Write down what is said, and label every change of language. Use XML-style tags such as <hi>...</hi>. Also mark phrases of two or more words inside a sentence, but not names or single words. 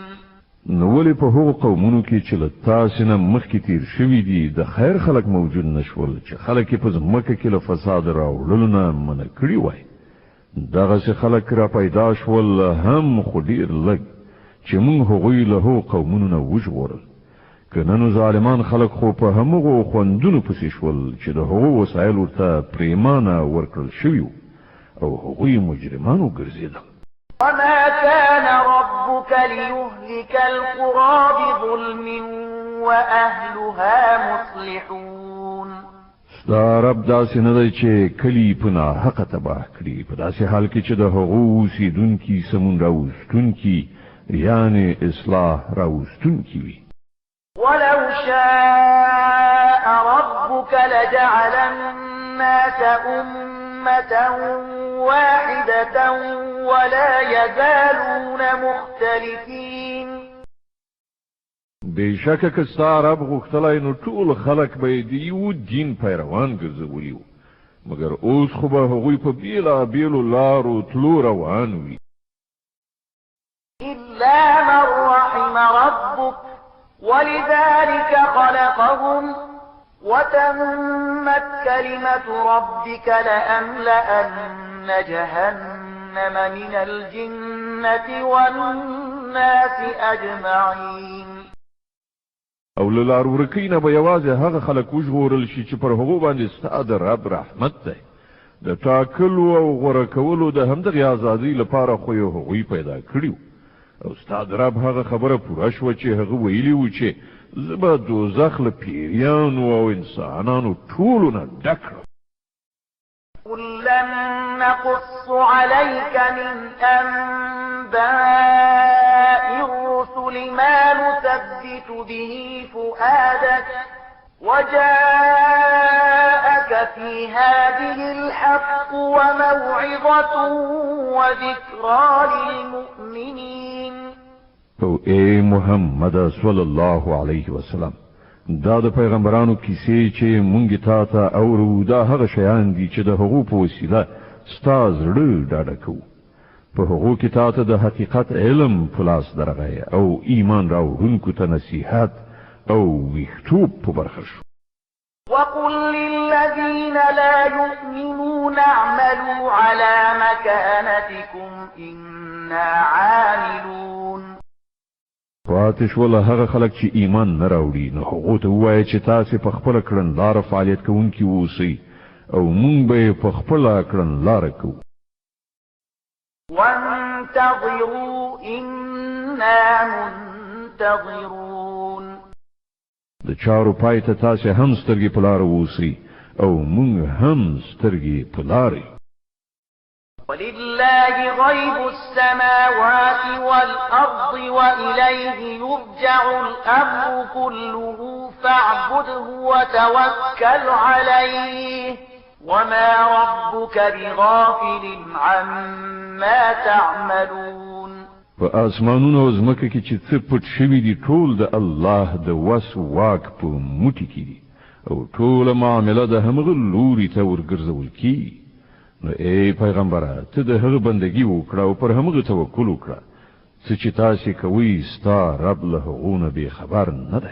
<ps>نو ولې په هغو قومونو کې چې له تاسې نه مخکې تیر شوي دي د خیر خلک موجود نه شول چې خلک یې په ځمکه کې له فساد راوړلو نه منع کړي وای دغسې خلک را پیدا شول هم خو ډېر لږ چې موږ هغوی له هغو قومونو نه وژغورل که نه نو ظالمان خلک خو په همغو خوندونو پسې شول چې د هغو وسایل ورته پرېمانه ورکړل شوي او هغوی مجرمان وګرځېدل</ps> <ar>وما كان ربك ليهلك القرى بظلم وأهلها مصلحون</ar> <ps>ستا رب داسې نه دی چې کلي په ناحقه تباه کړي په داسې حال کې چې د هغو اوسېدونکي سمون راوستونکي یعنې اصلاح راوستونکي وي</ps> <ar>ولو شاء ربك لجعل الناس أمة واحدة ولا يزالون مختلفين</ar> <ps>بشکه که ستا رب غوښتلی نو ټول خلک به د یو دین پیروان ګرځولي وو مګر اوس خو به هغوی په بېلابېلو لارو تلو روان وي</ps> <ar>إلا من رحم ربك ولذلك خلقهم وتمت كلمة ربك لأملأن جهنم من الجنة والناس أجمعين</ar> <ps>او له لار ورکۍ نه به یوازې هغه خلک وژغورل شي چې پر هغو باندې ستا د رب رحمت دی د ټاکلو او غوره کولو د همدغې ازادۍ لپاره خو یې هغوی پیدا کړي او ستا د رب هغه خبره پوره شوه چې هغه ویلي و چې زه به دوزخ له پیریانو او انسانانو ټولو نه ډک کړم</ps> <ar>كلا نقص عليك من أنباء الرسل ما نثبت به فؤادك وجاءك في هذه الحق وموعظة وذكرى للمؤمنين</ar> <ps>او اے محمد</ps> <ar>صلی الله علیه وسلم</ar> <ps>دا د پیغمبرانو کیسې چې مونږ تا ته اورو دا هغه شیان دي چې د هغو په وسیله ستا زړه ډاډه کوو په هغو کې تا ته د حقیقت علم په لاس درغی او ایمان راوړونکو ته نصیحت او ویښتوب په برخه شو</ps> <ar>وقل للذين لا يؤمنون اعملوا على مكانتكم إنا عاملون</ar> <ps>پاتې شول هغه خلک چې ایمان نه راوړي نو هغو ته ووایه چې تاسې په خپله کړنلاره فعالیت کوونکي اوسئ او موږ به یې په خپله کړنلاره کوو</ps> <ar>وانتظروا إنا منتظرون.</ar> <ps>د چارو پای ته تاسو هم سترګې په لار اوسئ او موږ هم سترګې په لارې.</ps> <ar>ولله غيب السماوات والأرض وإليه يرجع الأمر كله فاعبده وتوكل عليه وما ربك بغافل عما تعملون.</ar> <ps>په اسمانونو او ځمکه کې چې څه پټ شوي دي ټول د الله د وس واک په موټي کې دي او ټوله معامله د همغه لوري ته ورګرځول کیږي. نو ای پیغمبره ته د هغه بندگی وکړه او پر همغه توکل وکړه څه چې تاسو کوي ستا رب له هغونه به خبر نه دی.</ps>